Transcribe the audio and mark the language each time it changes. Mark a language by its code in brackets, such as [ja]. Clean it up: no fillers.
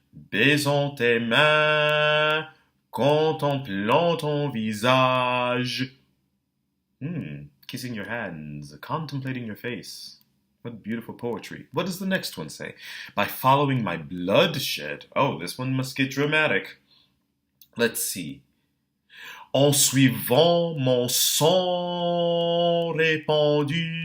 [fr] Baisons tes mains, contemplant ton visage. [en] kissing your hands, contemplating your face. What beautiful poetry. What does the next one say? By following my bloodshed. Oh, this one must get dramatic. Let's see. [fr] En suivant mon sang répandu.